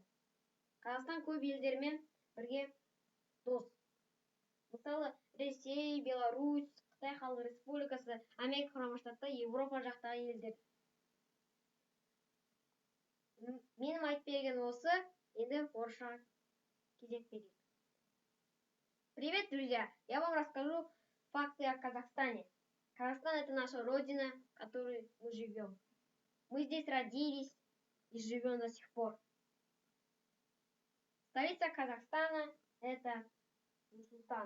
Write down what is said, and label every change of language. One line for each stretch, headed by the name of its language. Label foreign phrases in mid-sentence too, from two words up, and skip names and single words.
Kazakh: Қазақстан көп елдермен бірге дос. Мысалы, Ресей, Беларусь, Қытай Халық Республикасы, Америка Құрама Штаттары, Европа жақтағы елдер. Менің айтып берген осы, енді орысша кезек берейік.
Russian: Привет, друзья! Я вам расскажу факты о Казахстане. Казахстан — это наша родина, в которой мы живем. Мы здесь родились и живем до сих пор. Столица Казахстана — это Нур-Султан.